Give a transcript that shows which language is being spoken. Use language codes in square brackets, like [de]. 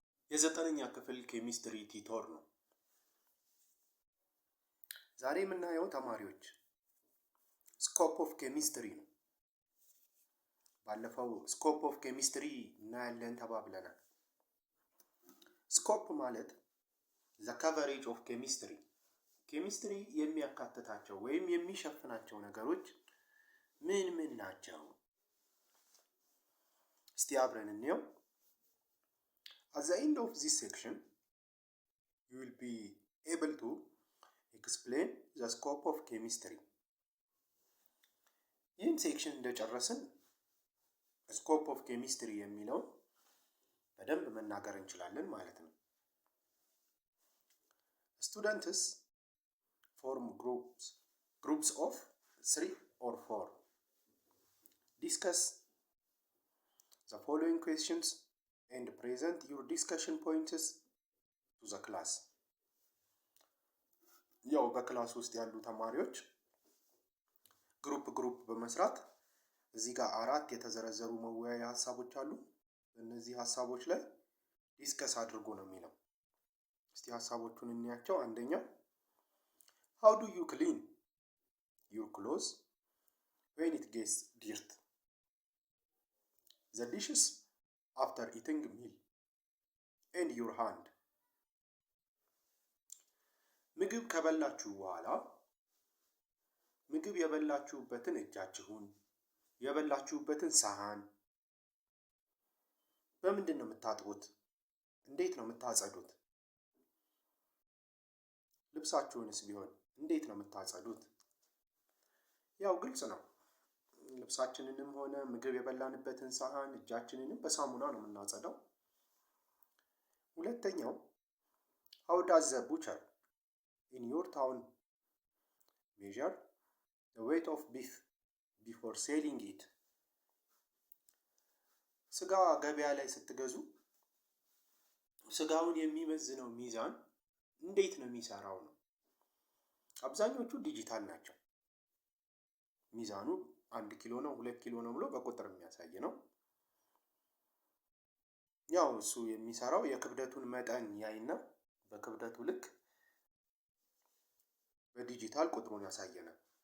[am] የዘጠነኛ ክፍል ኬሚስትሪ ቲቶር ነው። ዛሬ የምናየው ተማሪዎች ስኮፕ ኦፍ ኬሚስትሪ ነው። ባለፈው ስኮፕ ኦፍ ኬሚስትሪ እናያለን ተባብለናል። ስኮፕ ማለት ዘ ከቨሬጅ ኦፍ ኬሚስትሪ፣ ኬሚስትሪ የሚያካትታቸው ወይም የሚሸፍናቸው ነገሮች ምን ምን ናቸው? እስቲ አብረን እንየው። [en] At the end of this section, you will be able to explain the scope of chemistry. [am] ይህን ሴክሽን እንደጨረስን ስኮፕ ኦፍ ኬሚስትሪ የሚለው በደንብ መናገር እንችላለን ማለት ነው። [en] Students form groups of 3 or 4. Discuss the following questions and present your discussion points to the class. [am] ያው በክላስ ውስጥ ያሉ ተማሪዎች ግሩፕ በመስራት እዚህ ጋር 4 የተዘረዘሩ መወያያ ሀሳቦች አሉ። እነዚህ ሀሳቦች ላይ ዲስከስ አድርጎ ነው የሚለው። እስቲ ሀሳቦቹን እንያቸው። አንደኛው [en] how do you clean your clothes when it gets dirt? The dishes after eating meal and your hand. [am] ምግብ ከበላችሁ በኋላ ምግብ የበላችሁበትን እጃችሁን የበላችሁበትን ሳህን በምንድን ነው የምታጥቡት? እንዴት ነው የምታጸዱት? ልብሳችሁንስ ቢሆን እንዴት ነው የምታጸዱት? ያው ግልጽ ነው። ልብሳችንንም ሆነ ምግብ የበላንበትን ሳህን እጃችንንም በሳሙና ነው የምናጸዳው። ሁለተኛው [en] how does the butcher in your town measure the weight of beef before selling it? [am] ስጋ ገበያ ላይ ስትገዙ ስጋውን የሚመዝነው ሚዛን እንዴት ነው የሚሰራው ነው። አብዛኞቹ ዲጂታል ናቸው። ሚዛኑ 1 ኪሎ ነው 2 ኪሎ ነው ብሎ በቁጥር የሚያሳይ ነው። ያው እሱ የሚሰራው የክብደቱን መጠን ያይና በክብደቱ ልክ በዲጂታል ቁጥሩን ያሳየናል።